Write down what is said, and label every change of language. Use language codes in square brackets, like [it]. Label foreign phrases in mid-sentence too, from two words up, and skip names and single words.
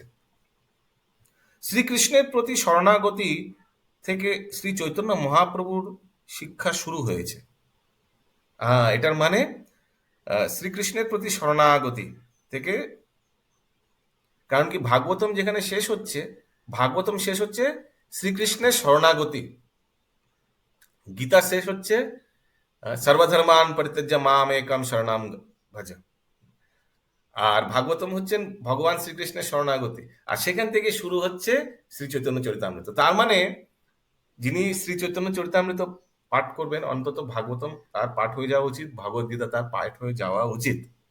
[bn] শ্রীকৃষ্ণের প্রতি শরণাগতি থেকে শ্রী চৈতন্য মহাপ্রভুর শিক্ষা শুরু হয়েছে। হ্যাঁ, এটার মানে শ্রীকৃষ্ণের প্রতি শরণাগতি থেকে। কারণ কি ভাগবতম যেখানে শেষ হচ্ছে, ভাগবতম শেষ হচ্ছে শ্রীকৃষ্ণের শরণাগতি, গীতা শেষ হচ্ছে [sa] সর্বধর্মান পরিত্যজ্য মাম একম শরণাম ভজ। [bn] আর ভাগবতম হচ্ছেন ভগবান শ্রীকৃষ্ণের শরণাগতি, আর সেখান থেকে শুরু হচ্ছে শ্রী চৈতন্য চরিতামৃত। তার মানে যিনি শ্রী চৈতন্য চরিতামৃত পাঠ করবেন, অন্তত ভাগবতম তার পাঠ হয়ে যাওয়া উচিত, ভগবদ্গীতা তার পাঠ হয়ে যাওয়া উচিত।